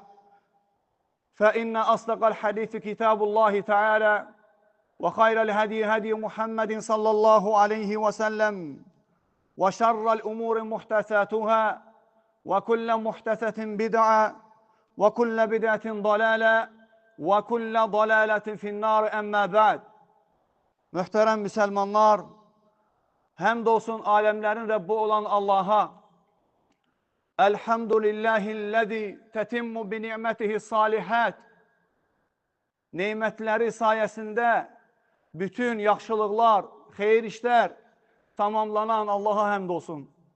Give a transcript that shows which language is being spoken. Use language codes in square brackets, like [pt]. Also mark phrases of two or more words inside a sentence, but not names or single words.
[ar] فإن أصدق الحديث كتاب الله تعالى، وخير الهدي هدي محمد صلى الله عليه وسلم، وشر الأمور محدثاتها، وكل محدثة بدعة، وكل بدعة ضلالة، وكل ضلالة في النار. أما بعد. [az] Möhtərəm müsəlmanlar, həmd olsun aləmlərin Rəbbi olan Allaha. [ar] الحمد لله الذي تتم بنعمته الصالحات. [az] Neymətləri sayəsində bütün yaxşılıqlar, xeyir işlər tamamlanan Allaha həmd olsun.